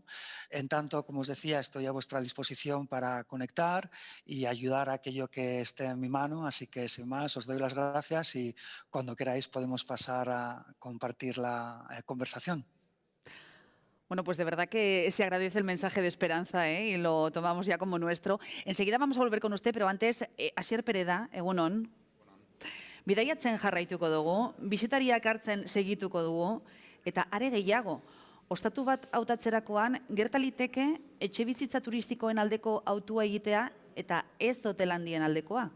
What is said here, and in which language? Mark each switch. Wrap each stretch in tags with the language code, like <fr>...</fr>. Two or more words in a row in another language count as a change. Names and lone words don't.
<es>En tanto, como os decía, estoy a vuestra disposición para conectar y ayudar a aquello que esté en mi mano. Así que, sin más, os doy las gracias y cuando queráis podemos pasar a compartir la conversación. Bueno, pues de verdad que se agradece el mensaje de esperanza y lo tomamos ya como nuestro. Enseguida vamos a volver con usted, pero antes,</es> <eu>Asier Pereda, egunon. Bidaiatzen jarraituko dugu, bisitariak hartzen segituko dugu, eta are gehiago, ostatu bat hautatzerakoan gertaliteke etxebizitza turistikoen aldeko autua egitea eta ez hotel handien aldekoa.</eu>